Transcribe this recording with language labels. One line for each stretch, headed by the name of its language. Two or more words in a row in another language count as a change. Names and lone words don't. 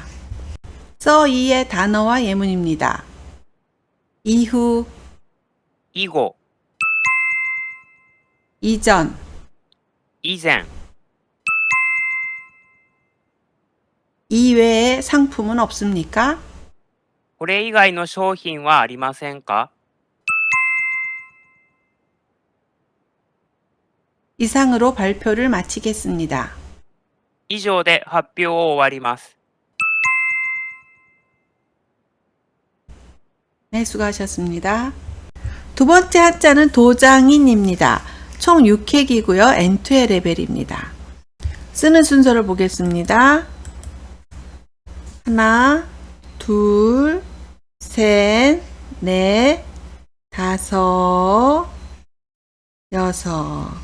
Korean: 써이의 단어와 예문입니다. 이후, 이고, 이전,
Japanese: 以前、
Korean: 이외의 상품은 없습니까?
Japanese: これ以外の商品はありませんか?
Korean: 이상으로 발표를 마치겠습니다.
Japanese: 以上で発表を終わります。
Korean: 네, 수고하셨습니다. 두 번째 한자는 도장인입니다. 총 6획이고요. N2의 레벨입니다. 쓰는 순서를 보겠습니다. 하나, 둘, 셋, 넷, 다섯, 여섯.